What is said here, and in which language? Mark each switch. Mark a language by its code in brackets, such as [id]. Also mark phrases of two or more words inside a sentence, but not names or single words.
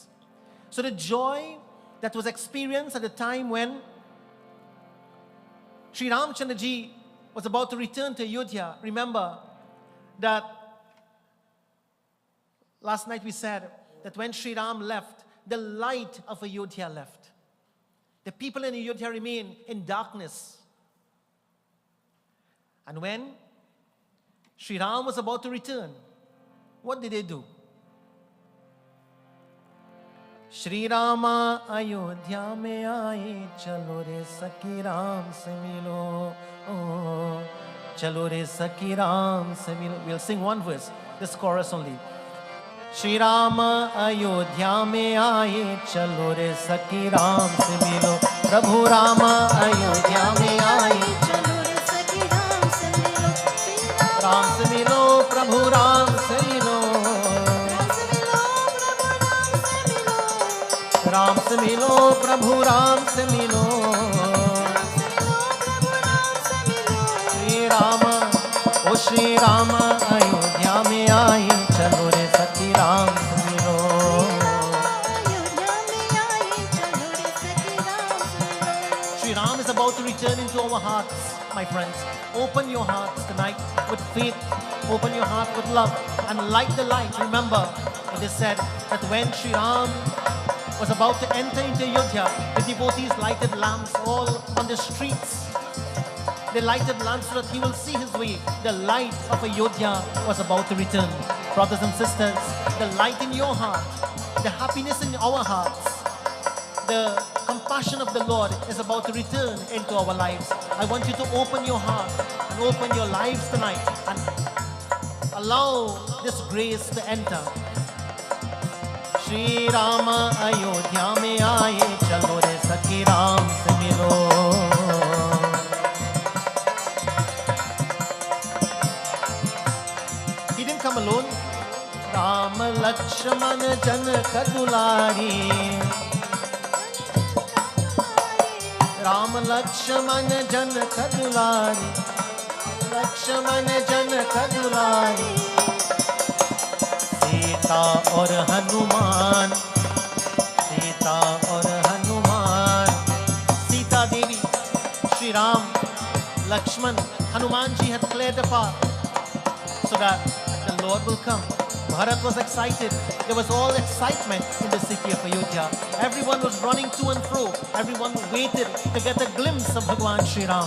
[en] So the joy that was experienced at the time when Sri Ramchandra Ji was about to return to Ayodhya, remember that last night we said that when Sri Ram left, the light of Ayodhya left. The people in Ayodhya remained in darkness. And when Sri Ram was about to return, what did they do? [hi] श्री राम अयोध्या में आए, चलो रे सखी राम से मिलो, ओ, चलो रे सखी राम से मिलो. [en] We'll sing one verse, this chorus only. [hi] श्री राम अयोध्या में आए, चलो रे सखी राम से मिलो. प्रभु राम अयोध्या में आए, चलो रे सखी राम से मिलो, श्री राम से मिलो, प्रभु राम से मिलो. राम से मिलो, प्रभु राम से राम से मिलो, प्रभु राम से मिलो, मिलो. प्रभु राम से मिलो, श्री राम, ओ श्री राम अयोध्या में आए, चलो रे सखी राम से मिलो. अयोध्या में आए, चलो रे सखी राम से मिलो. [en] Sri Ram is about to return into our hearts, my friends. Open your hearts tonight with faith. Open your heart with love and light the light. Remember, it is said that when Sri Ram was about to enter into Ayodhya, the devotees lighted lamps all on the streets. They lighted lamps so that he will see his way. The light of Ayodhya was about to return. Brothers and sisters, the light in your heart, the happiness in our hearts, the compassion of the Lord is about to return into our lives. I want you to open your heart and open your lives tonight and allow this grace to enter. [hi] श्री राम अयोध्या में आए, चलो रे सखी राम से मिलो. [en] He didn't come alone. [hi] राम लक्ष्मण जनक दुलारी. राम लक्ष्मण जनक दुलारी. लक्ष्मण जनक दुलारी. सीता और हनुमान, सीता और हनुमान. सीता देवी, Sri Ram, [en] Lakshman, Hanuman ji had cleared the path so that the Lord will come. Bharat was excited. There was all excitement in the city of Ayodhya. Everyone was running to and fro. Everyone waited to get a glimpse of Bhagwan Sri Ram.